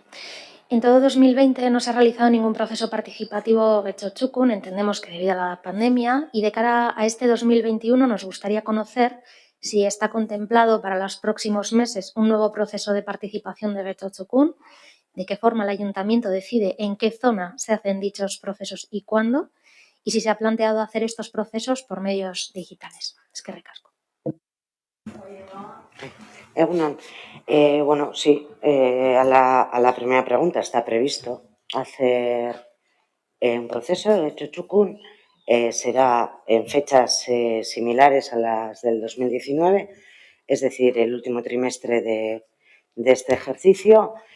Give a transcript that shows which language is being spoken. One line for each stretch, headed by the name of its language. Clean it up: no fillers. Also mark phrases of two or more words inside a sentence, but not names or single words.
Spanish: En todo 2020 no se ha realizado ningún proceso participativo Getxo Txukun, entendemos que debido a la pandemia, y de cara a este 2021 nos gustaría conocer si está contemplado para los próximos meses un nuevo proceso de participación de Getxo Txukun, de qué forma el ayuntamiento decide en qué zona se hacen dichos procesos y cuándo, y si se ha planteado hacer estos procesos por medios digitales.
Basque: Eskerrik asko.
Spanish: Bueno, sí, a la primera pregunta está previsto hacer un proceso de Getxo Txukun, será en fechas similares a las del 2019, es decir, el último trimestre de este ejercicio.